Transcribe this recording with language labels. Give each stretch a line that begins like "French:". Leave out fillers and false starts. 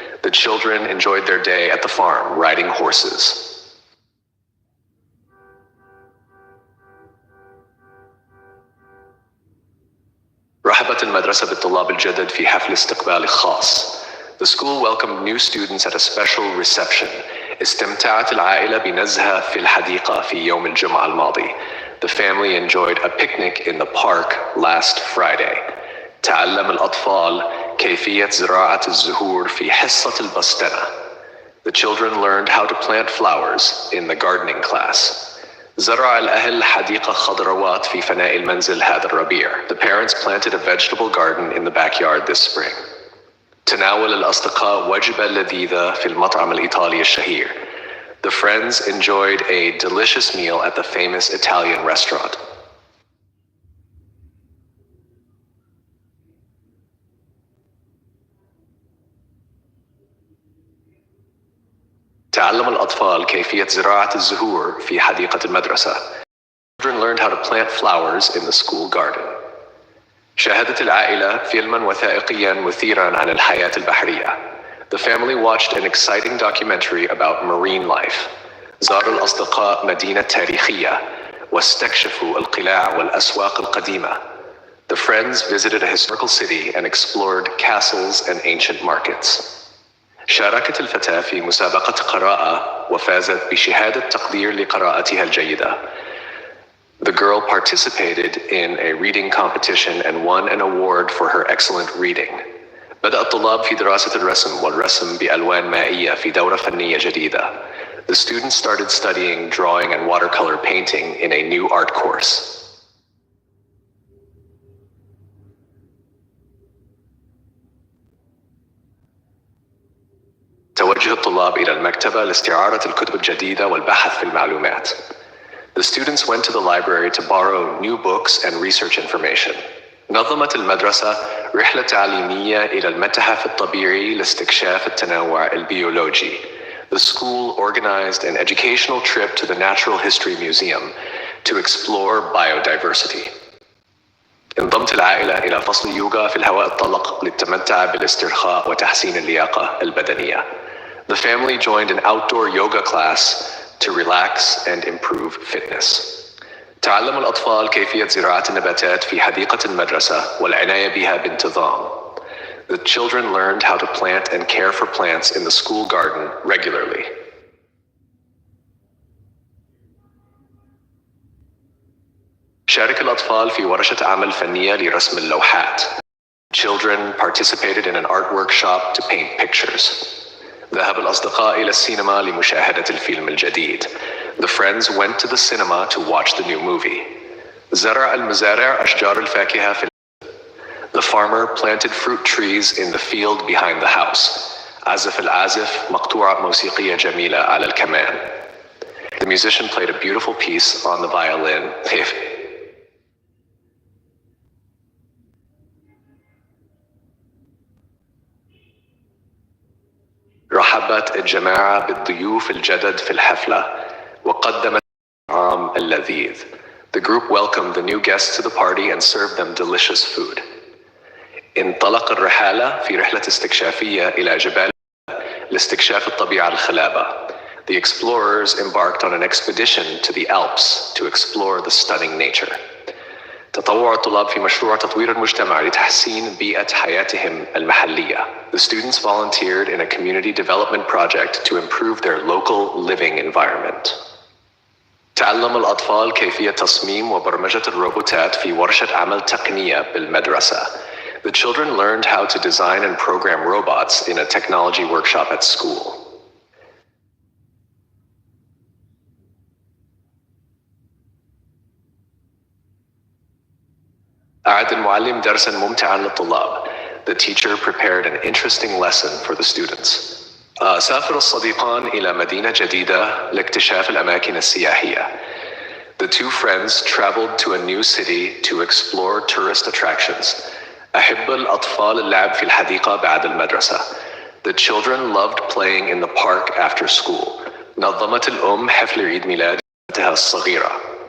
English: The children enjoyed their day at the farm, riding horses.
Arabic: رحبت المدرسة بالطلاب الجدد في حفل استقبال خاص.
English: The school welcomed new students at a special reception.
Arabic: استمتعت العائلة بنزهة في الحديقة في يوم الجمعة الماضي.
English: The family enjoyed a picnic in the park last Friday.
Arabic: تعلم الأطفال كيفية زراعة الزهور في حصة البستنة.
English: The children learned how to plant flowers in the gardening class.
Arabic: زرع الأهل حديقة خضروات في فناء المنزل هذا الربيع.
English: The parents planted a vegetable garden in the backyard this spring.
Arabic: تناول الأصدقاء وجبة لذيذة في المطعم الإيطالي الشهير.
English: The friends enjoyed a delicious meal at the famous Italian restaurant.
Arabic: تعلم الأطفال كيفية زراعة الزهور في حديقة المدرسة.
English: Children learned how to plant flowers in the school garden.
Arabic: شاهدت العائلة فيلماً وثائقياً مثيراً عن الحياة البحرية.
English: The family watched an exciting documentary about marine life.
Arabic: زار الأصدقاء مدينة تاريخية واستكشفوا القلاع والأسواق القديمة.
English: The friends visited a historical city and explored castles and ancient markets.
Arabic: شاركت الفتاة في مسابقة قراءة وفازت بشهادة تقدير لقراءتها الجيدة.
English: The girl participated in a reading competition and won an award for her excellent reading.
Arabic: بدأ الطلاب في دراسة الرسم والرسم بألوان مائية في دورة فنية جديدة.
English: The students started studying drawing and watercolor painting in a new art course.
Arabic: توجه الطلاب إلى المكتبة لاستعارة الكتب الجديدة والبحث في المعلومات.
English: The students went to the library to borrow new books and research information.
Arabic: نظمت المدرسة رحلة تعليمية إلى المتحف الطبيعي لاستكشاف التنوع البيولوجي.
English: The school organized an educational trip to the Natural History Museum to explore biodiversity.
Arabic: انضمت العائلة إلى فصل يوغا في الهواء الطلق للتمتع بالاسترخاء وتحسين اللياقة البدنية.
English: The family joined an outdoor yoga class to relax and improve fitness.
Arabic: تعلم الأطفال كيفية زراعة النباتات في حديقة المدرسة والعناية بها بانتظام.
English: The children learned how to plant and care for plants in the school garden regularly.
Arabic: شارك الأطفال في ورشة عمل فنية لرسم اللوحات.
English: Children participated in an art workshop to paint pictures.
Arabic: ذهب الأصدقاء إلى السينما لمشاهدة الفيلم الجديد.
English: The friends went to the cinema to watch the new movie.
Arabic: زرع المزارع أشجار الفاكهة في
English: The farmer planted fruit trees in the field behind the house.
Arabic: عزف العازف مقطوعة موسيقية جميلة على الكمان.
English: The musician played a beautiful piece on the violin.
Arabic: رحبت الجماعة بالضيوف الجدد في الحفلة وقدمت الطعام اللذيذ.
English: The group welcomed the new guests to the party and served them delicious food.
Arabic: انطلق الرحالة في رحلة استكشافية إلى جبال لاستكشاف الطبيعة الخلابة.
English: The explorers embarked on an expedition to the Alps to explore the stunning nature.
Arabic: تطوع الطلاب في مشروع تطوير المجتمع لتحسين بيئة حياتهم المحلية.
English: The students volunteered in a community development project to improve their local living environment.
Arabic: تعلم الأطفال كيفية تصميم وبرمجة الروبوتات في ورشة عمل تقنية بالمدرسة.
English: The children learned how to design and program robots in a technology workshop at school.
Arabic: أعد المعلم درساً ممتعاً للطلاب.
English: The teacher prepared an interesting lesson for the students.
Arabic: سافر الصديقان إلى مدينة جديدة لاكتشاف الأماكن السياحية.
English: The two friends traveled to a new city to explore tourist attractions.
Arabic: أحب الأطفال اللعب في الحديقة بعد المدرسة.
English: The children loved playing in the park after school.
Arabic: نظمت الأم حفل عيد ميلاد بنتها الصغيرة.